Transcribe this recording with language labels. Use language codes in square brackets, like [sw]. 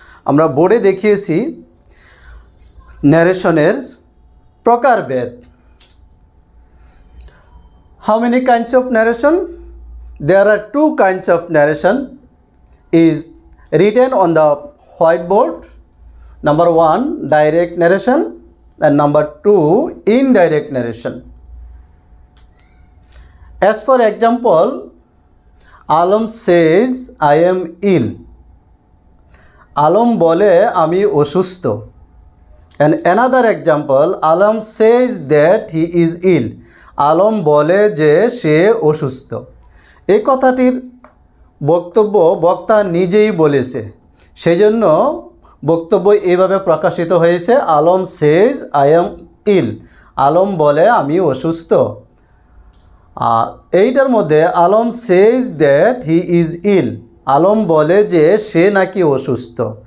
[bn] আমরা বোর্ডে দেখিয়েছি ন্যারেশনের প্রকারভেদ। [en] How many kinds of narration? There are two kinds of narration is written on the whiteboard. Number 1, direct narration, and number 2, indirect narration. As for example, Alam says I am ill. [bn] Alam bole ami অসুস্থ. [en] And another example, Alam says that he is ill. [bn] Alam বলে যে সে অসুস্থ। এই কথাটির বক্তব্য বক্তা নিজেই বলেছে, সেজন্য বক্তব্য এইভাবে প্রকাশিত হয়েছে [en] Alam says I am ill. [bn] Alam বলে আমি অসুস্থ। আর এইটার মধ্যে [en] Alam says that he is ill, [bn] Alam বলে যে সে নাকি অসুস্থ।